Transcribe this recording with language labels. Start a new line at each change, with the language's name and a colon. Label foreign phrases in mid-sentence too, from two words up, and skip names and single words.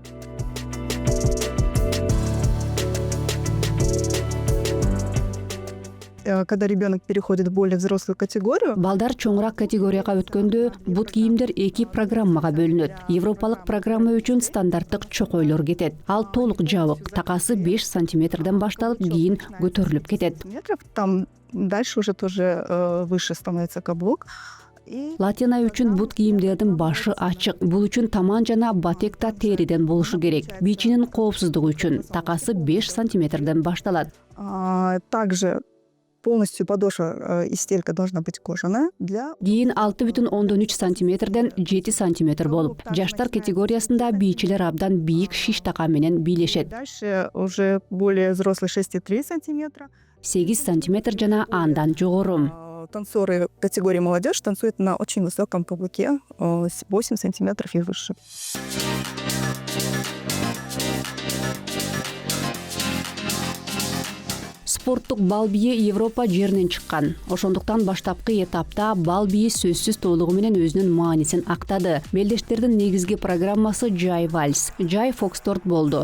Russian: Когда ребенок переходит в более взрослую категорию,
Kyrgyz: Балдар чоңураак категорияга өткөндө бут кийимдер 2 программага бөлүнөт. Европалык программа үчүн стандарттык чокойлор кетет. Ал толук жабык, такасы 5 сантиметрден башталып, кийин көтөрүлүп кетет.
Russian: метров, там дальше уже тоже выше становится каблук. И
Kyrgyz: Латина үчүн бут кийимдердин башы ачык. Бул үчүн таман жана батекта териден болушу керек. Бичинин коопсуздугу үчүн такасы 5 сантиметрден башталат.
Russian: также полностью подошва и стелька должна быть кожаная для
Kyrgyz: Кийин 6,3 сантиметрден 7 сантиметр болуп, жаштар категориясында бийчилер абдан бийик шиш така менен бийлешет.
Russian: дальше уже более взрослый 6,3 сантиметра.
Kyrgyz: 8 сантиметр жана андан жогору.
Russian: Танцоры категории молодежь танцуют на очень высоком каблуке, 8 сантиметров и выше.
Kyrgyz: Спорттук бал бийи Европа жеринен чыккан. Ошондуктан баштапкы этапта бал бийи сөзсүз толугу менен өзүнүн маанисин актады. Белдештердин негизги программасы жай вальс, жай фокстрот болду.